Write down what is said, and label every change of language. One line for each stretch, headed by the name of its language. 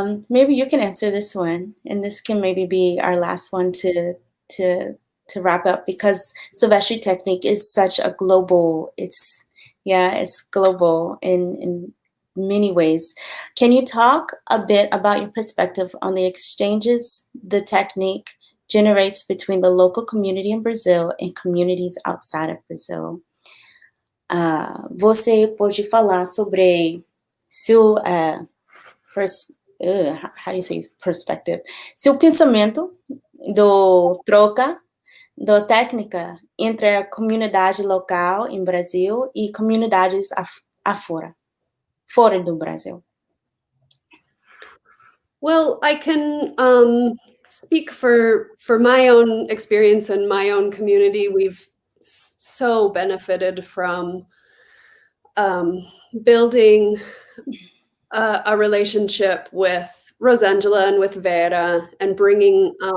English: Maybe you can answer this one, and this can maybe be our last one to wrap up, because Silvestre Technique is such a global, it's global in many ways. Can you talk a bit about your perspective on the exchanges the technique generates between the local community in Brazil and communities outside of Brazil?
Portuguese: Você pode falar sobre seu
English: how do you say perspective?
Portuguese: Seu pensamento do troca da técnica entre a comunidade local em Brasil e comunidades fora do Brasil.
English: Well, I can speak for my own experience and my own community. We've so benefited from building a relationship with Rosangela and with Vera, and bringing